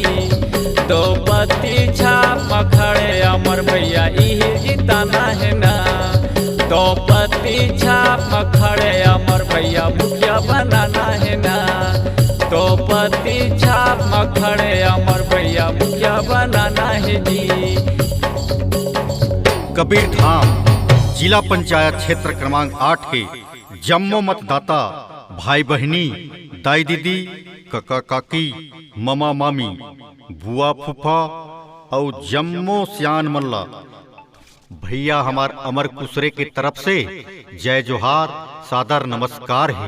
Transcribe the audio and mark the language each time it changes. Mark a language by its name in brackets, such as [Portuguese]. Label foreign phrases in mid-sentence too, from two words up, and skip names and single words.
[Chhattisgarhi] 2 पत्ती छाप में खड़े अमर भैया यही जिताना है ना। 2 पत्ती छाप में खड़े अमर भैया मुखिया बनाना है ना। 2 पत्ती छाप में खड़े अमर भैया मुखिया बनाना है जी। कबीरधाम जिला पंचायत क्षेत्र क्रमांक 8 के जम्मो मतदाता भाई बहनी, दाई दीदी, काका काकी, मामा मामी, बुआ फूफा और जम्मो सियान मल्ला भैया हमार अमर कुसरे की तरफ से जय जोहार सादर नमस्कार है।